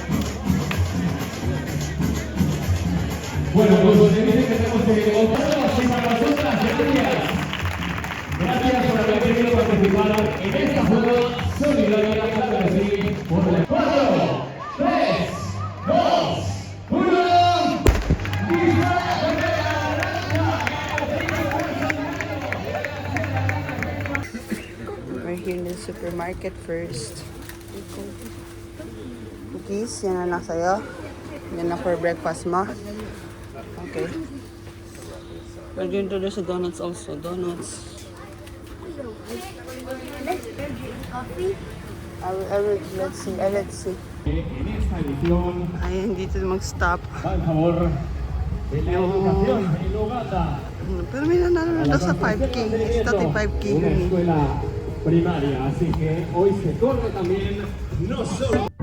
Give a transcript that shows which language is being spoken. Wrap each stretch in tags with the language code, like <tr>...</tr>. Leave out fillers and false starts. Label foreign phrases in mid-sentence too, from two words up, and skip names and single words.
<es>Bueno, pues me dicen que tenemos que volvernos y para nosotras, gracias por haber querido participar en esta juega solidaria, claro que sí, por el 4, 3, 2, 1...</es> <en>We're here in the supermarket first. Cookies,</en> <tl>yan na lang sa'yo. Yan na</tl> <en>for breakfast</en> <tl>mo. Okay.</tl> <en>We're going to do sa donuts also. Donuts. Coffee? Let's see.</en> <es>En esta edición,</es> <tl>Ayan, dito mag-stop.</tl> <es>va en favor de la educación en Uganda.</es> <tl>Pero may nanalo na sa 5K.</tl> <en>It's 5K</en> <es>Una</es> <tl>yun eh.</tl> <es>escuela primaria, así que hoy se corre también no solo.</es>